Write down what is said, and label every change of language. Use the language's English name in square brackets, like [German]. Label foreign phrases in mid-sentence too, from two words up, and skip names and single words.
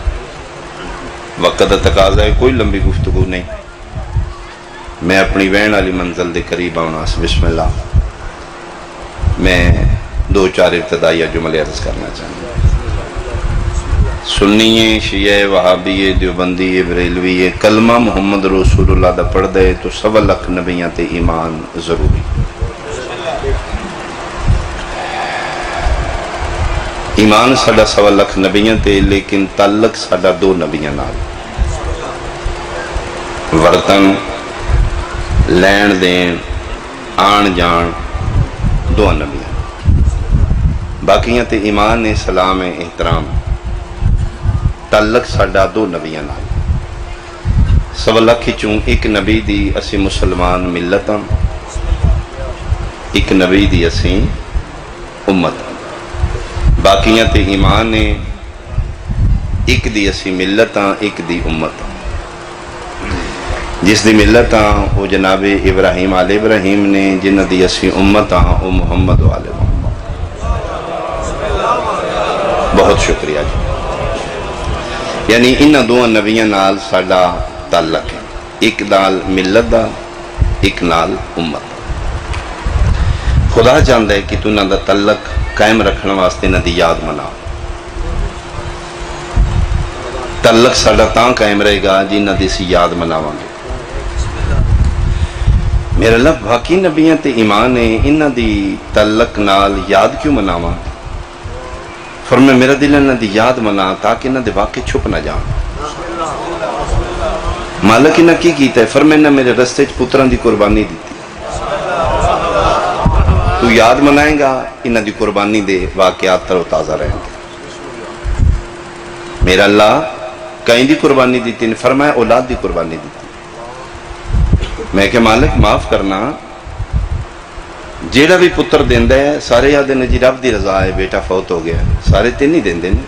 [Punjabi] وقت دا تقاضا ہے، کوئی لمبی گفتگو نہیں، میں اپنی وین والی منزل دے قریب آنا۔ [Urdu] بسم اللہ، میں 2-4 ابتدائیہ جملے عرض کرنا چاہوں گا۔ [Punjabi] سنی شیعہ وہابی دیوبندی بریلوی کلمہ محمد رسول اللہ دا پڑھ دے تو 1.25 لاکھ نبیاں تے ایمان ضروری۔ ایمان ساڈا 1.25 لاکھ نبیاں تے، لیکن تعلق ساڈا 2 نبیاں نال، ورتن لین دین آن جان 2 نبیاں، باقیاں تے ایمان ہے، سلام ہے، احترام، تعلق ساڈا 2 نبیاں نال۔ 1.25 لاکھ چوں ایک نبی دی اسی مسلمان ملت ہاں، ایک نبی دی اسی امت ہاں، باقیاں تے ایمان ہے، ایک دی اسی ملت ہاں، ایک دی امت ہاں۔ جس دی ملت ہاں وہ جناب ابراہیم آل ابراہیم نے، جنہ دی اسی امت ہاں وہ محمد و آل محمد۔ بہت شکریہ جی۔ یعنی انہاں 2 نبیاں نال ساڈا تعلق ہے، ایک نال ملت دا، ایک نال امت دا۔ [Urdu] خدا چاہتا ہے کہ [Punjabi] تو انہاں دا تعلق قائم رکھنے واسطے انہاں دی یاد منا۔ تعلق ساڈا تاں قائم رہے گا جنہاں دی سی یاد مناواں گے۔ میرا اللہ باقی نبیاں تے ایمان ہے، انہاں دی تعلق نال یاد کیوں مناواں؟ فرمایا میرا دل انہاں دی یاد منا تاکہ انہاں دے واقع چھپ نہ جان۔ مالک انہاں کی کیتا ہے؟ فرمایا انہاں میرے رستے چ پتراں دی قربانی دیتی، تو یاد منائے گا انہاں دی قربانی دے واقعات تر و تازہ رہیں گے۔ میرا اللہ کہیں دی قربانی دیتی نے؟ فرمایا اولاد دی قربانی دیتی۔ میں کہ مالک معاف کرنا، جیڑا بھی پتر دیندہ ہے سارے یاد نے جی رب دی رضا ہے، بیٹا فوت ہو گیا، سارے تین ہی دیندے نے۔